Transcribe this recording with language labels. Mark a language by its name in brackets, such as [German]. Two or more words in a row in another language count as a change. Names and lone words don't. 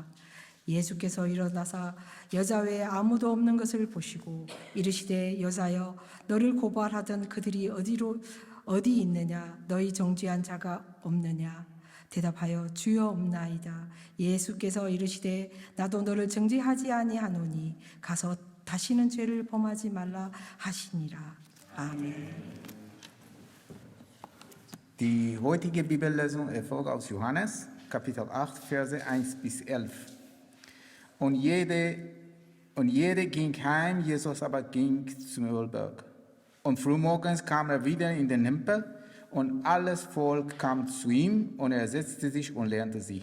[Korean] 예수께서 일어나사 여자 외에 아무도 없는 것을 보시고 이르시되 여자여 너를 고발하던 그들이 어디 있느냐? 너희 정죄한 자가 없느냐? 대답하여 주여 없나이다. 예수께서 이르시되 나도 너를 정죄하지 아니하노니 가서 다시는 죄를 범하지 말라 하시니라. 아멘. [German] Die heutige Bibellesung erfolgt aus Johannes, Kapitel 8, Verse 1 bis 11. Und jede ging heim, Jesus aber ging zum Ölberg. Und frühmorgens kam er wieder in den Tempel, und alles Volk kam zu ihm, und er setzte sich und lernte sie.